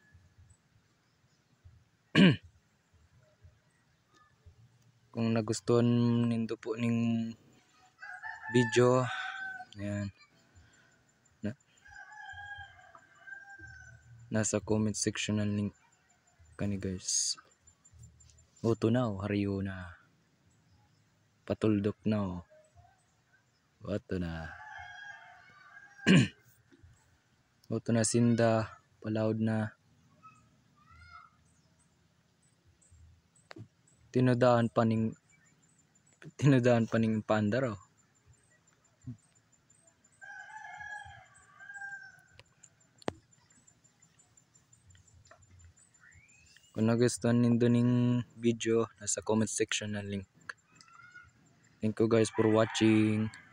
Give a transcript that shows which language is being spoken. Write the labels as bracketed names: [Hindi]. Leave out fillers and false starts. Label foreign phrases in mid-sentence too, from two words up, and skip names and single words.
[Bikol] Kung nagustuhan nindo po ning video, yan. Nasa [English] comment section [Bikol] ang link kani guys. Oto na oh, hariyo na. Patuldok na oh. Oto na. Oto na sinda, palaod na. Tinudaan pa ning pandar oh. Kung Kung nagustuhan nindo ning video, nasa [English] comment section [Bikol] na link. [English] Thank you guys for watching.